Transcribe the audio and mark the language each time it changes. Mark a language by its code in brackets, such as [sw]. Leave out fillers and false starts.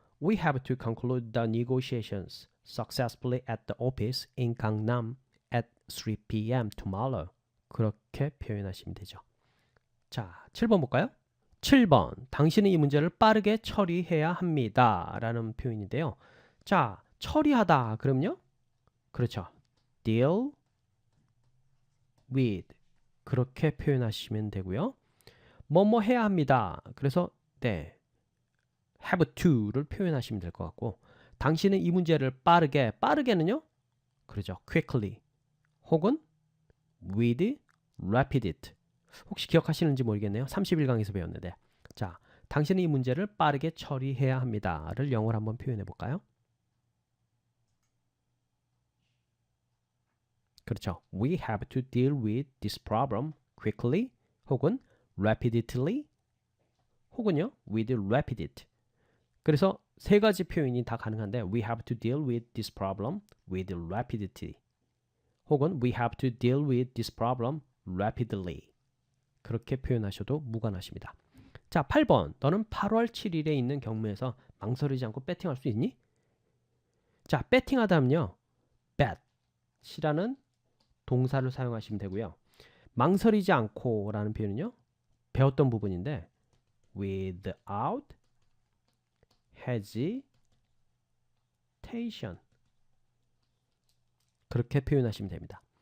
[en] We have to conclude the negotiations successfully at the office in Gangnam at 3 p.m. tomorrow. [ko] 그렇게 표현하시면 되죠. 자, 7번 볼까요? 7번. 당신은 이 문제를 빠르게 처리해야 합니다. 라는 표현인데요. 자, 처리하다. 그럼요? 그렇죠. [en] deal with. [ko] 그렇게 표현하시면 되고요. 뭐뭐 해야 합니다. 그래서 네. have to를 표현하시면 될 것 같고 당신은 이 문제를 빠르게는요 그러죠 [en] quickly [ko] 혹은 [en] with rapid [ko] 혹시 기억하시는지 모르겠네요 31강에서 배웠는데 자 당신은 이 문제를 빠르게 처리해야 합니다 를 영어로 한번 표현해 볼까요? 그렇죠 [en] we have to deal with this problem quickly [ko] 혹은 [en] rapidly [ko] 혹은요 [en] with rapid [ko] 그래서 세 가지 표현이 다 가능한데 [en] we have to deal with this problem with rapidity 혹은 we have to deal with this problem rapidly [ko] 그렇게 표현하셔도 무관하십니다. 자, 8번 너는 8월 7일에 있는 경매에서 망설이지 않고 배팅할 수 있니? 자, 배팅하다면요 bet이라는 동사를 사용하시면 되고요. 망설이지 않고 라는 표현은요 배웠던 부분인데 [en] without hesitation [ko] 그렇게 표현하시면 됩니다.